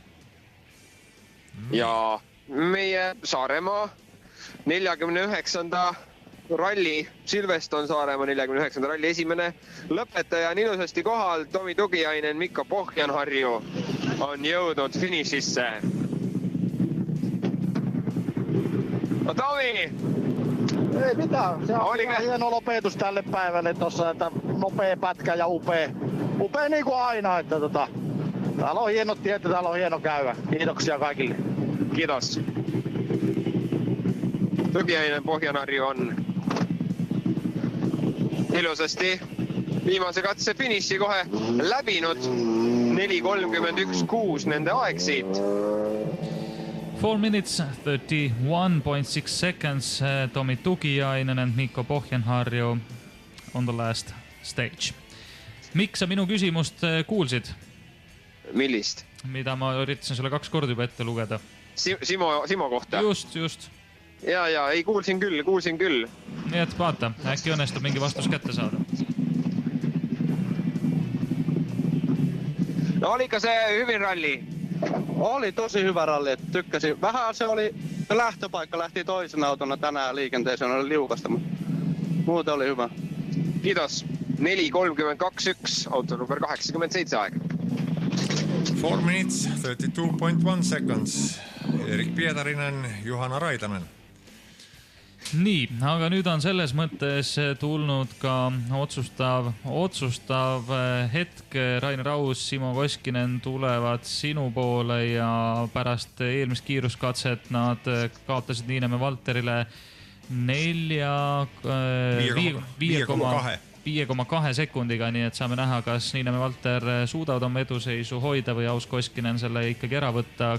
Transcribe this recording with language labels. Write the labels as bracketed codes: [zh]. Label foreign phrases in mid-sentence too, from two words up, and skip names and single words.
[et] Ja meie Saaremaa 49. ralli, Silveston Saaremaa 49. ralli esimene lõpetaja on ilusasti kohal. Tomi Tugiainen, Mikko Pohjanharju on jõudnud finišisse. No Tomi! [fi] Ei mitään, se on hieno lopetus tälle päivälle tossa, että nopea pätkä ja upea niin kuin aina, että täällä on hienot tiet ja täällä on hieno käydä. Kiitoksia kaikille. [et] Kiitos. Tugiainen Pohjanharju on ilusasti viimase katse finiši kohe läbinud. 4.31.6 nende aeg siit. [en] 4 minutes, 31.6 seconds. Tomi Tugiainen and Mikko Pohjanharju on the last stage. [et] Mikk, sa minu küsimust kuulsid? Millist? Mida ma üritasin sulle 2 korda juba ette lugeda. Simo kohta? Just. Ja, ei kuulsin küll. Nii et vaata, äkki õnnestub mingi vastus kätte saada. [fi] No oliko se hyvin ralli? Oli tosi hyvä ralli, että tykkäsin. Vähän se oli, lähtöpaikka lähti toisen autona tänään liikenteeseen, oli liukasta, mutta muuten oli hyvä. Kiitos. 4.32.1, [et] auto number 87 aeg. [en] 4 minutes, 32.1 seconds. Erik Pietarinen, Juhana Raidanen. [et] Nii, aga nüüd on selles mõttes tulnud ka otsustav hetk. Rainer Raus, Simo Koskinen tulevad sinu poole ja pärast eelmist kiiruskatset nad kaotasid Niinemäe Valterile 5,2 sekundiga, nii et saame näha, kas Niinemäe Valter suudavad oma eduseisu hoida või Aus Koskinen selle ikkagi ära võtta.